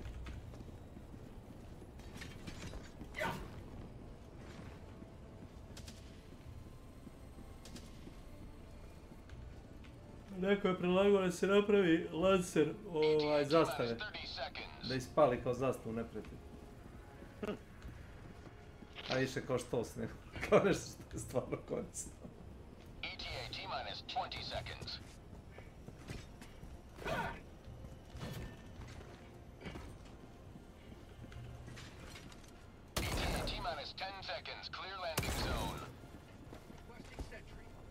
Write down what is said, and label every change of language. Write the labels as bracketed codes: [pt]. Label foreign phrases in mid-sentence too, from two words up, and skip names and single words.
[bs] Neko je predlagao da se napravi lancer zastave. Da ispali kao zastavu neprijatelja. A više kao štos, ne? Kao nešto što je stvarno korisno. [en] ETA T-minus 20 seconds. ETA T-minus 10 seconds. Clear landing zone. Requesting sentry.